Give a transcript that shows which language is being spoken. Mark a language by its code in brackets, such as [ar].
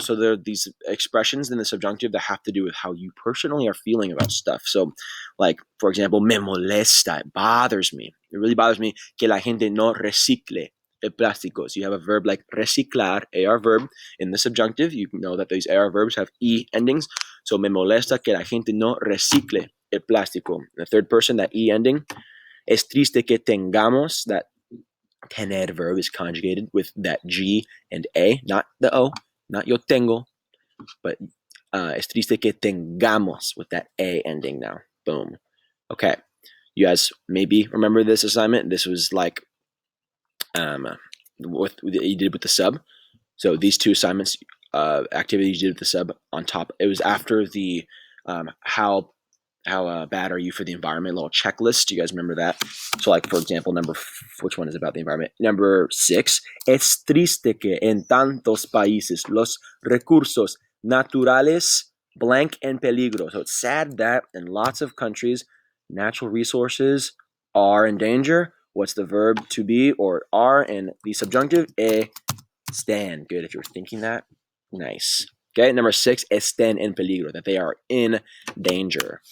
[en] So there are these expressions in the subjunctive that have to do with how you personally are feeling about stuff. So like, for example, [es] me molesta, [en] it bothers me. It really bothers me [es] que la gente no recicle el plástico. [en] So you have a verb like reciclar, AR verb, in the subjunctive. You know that these AR verbs have E endings. [es] So me molesta que la gente no recicle el plástico. [en] In the third person, that E ending. [es] Es triste que tengamos, [en] that tener verb is conjugated with that G and A, not the O, not [es] yo tengo, [en] but [es] es triste que tengamos [en] with that A ending now. Boom. Okay. You guys maybe remember this assignment. This was like what you did with the sub. So these 2 assignments, activities you did with the sub on top. It was after the how bad are you for the environment little checklist. Do you guys remember that? So like, for example, which one is about the environment? Number 6, [es] es triste que en tantos países los recursos naturales blank en peligro. [en] So it's sad that in lots of countries, natural resources are in danger. What's the verb to be or are in the subjunctive? Están. Good if you're thinking that. Nice. Okay, number 6, [es] estén en peligro, [en] that they are in danger.